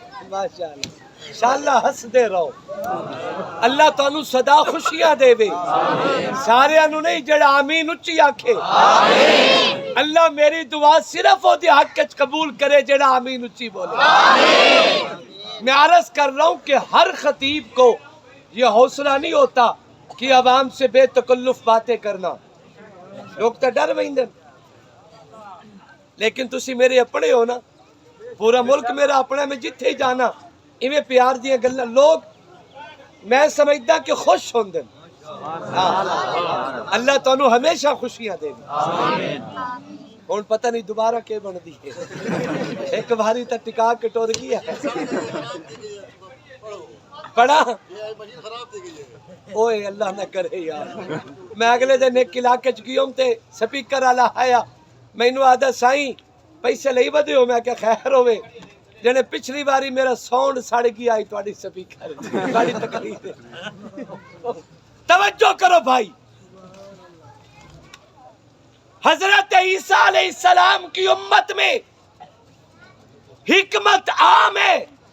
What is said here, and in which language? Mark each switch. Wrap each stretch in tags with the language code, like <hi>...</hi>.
<pa>ماشاءاللہ انشاءاللہ ہس دے رہو. اللہ تانوں صدا خوشیاں دے وے. سارے انہوں نہیں جڑا آمین اچھی آکھے. اللہ میری دعا صرف او دی حق وچ قبول کرے جڑا آمین اچھی بولے.</pa> <ur>میں عرض کر رہا ہوں کہ ہر خطیب کو یہ حوصلہ نہیں ہوتا کہ عوام سے بے تکلف باتیں کرنا.</ur> <pa>لوگ تو ڈر ویندے، لیکن تسی میرے اپنے ہو نا. پورا ملک میرا اپنا، میں جتھے جانا ایویں پیار دیاں گلاں لوگ میں سمجھدا کہ خوش ہوندے. اللہ تانوں ہمیشہ خوشیاں دے. ہن پتہ نہیں دوبارہ کی بندی ہے. ایک باری تے ٹکا کے ٹر گیا پڑا. اوئے اللہ نہ کرے یار. میں اگلے دن ایک علاقے چ گیوم تے سپیکر والا آیا، مینوں آدا سائیں پیسے لئی ودے ہو. میں کہ خیر ہوے، جنے پچھلی باری میرا ساؤنڈ سڑ گیا آئی تواڈی سپیکر تواڈی تقریر.</pa> <ur>توجہ کرو بھائی، حضرت عیسیٰ علیہ السلام کی امت میں حکمت عام ہے.</ur>